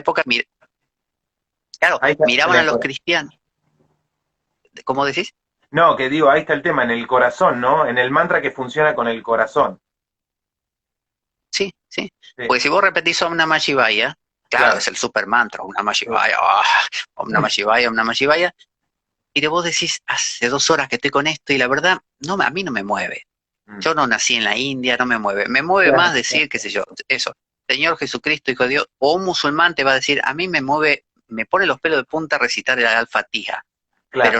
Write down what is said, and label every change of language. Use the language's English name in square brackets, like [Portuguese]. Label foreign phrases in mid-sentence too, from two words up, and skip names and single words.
[Spanish] la época, claro, Ahí está miraban a los cristianos. ¿Cómo decís? No, que digo, ahí está el tema, en el corazón, ¿no? En el mantra que funciona con el corazón. Sí, sí. Sí, Porque si vos repetís [Sanskrit] Om Namah Shivaya, [Spanish] claro, claro. es el super mantra, [Sanskrit] Om Namah [Spanish] Sí. [Sanskrit] Shivaya, Om Namah Shivaya, Om Namah Shivaya, [Spanish] y de vos decís, hace 2 horas que estoy con esto y la verdad, no, a mí no me mueve. Mm. Yo no nací en la India, no me mueve. Me mueve Claro, más decir, qué sé yo, eso, Señor Jesucristo, Hijo de Dios, o un musulmán te va a decir, a mí me mueve, me pone los pelos de punta recitar el Al-Fatiha, pero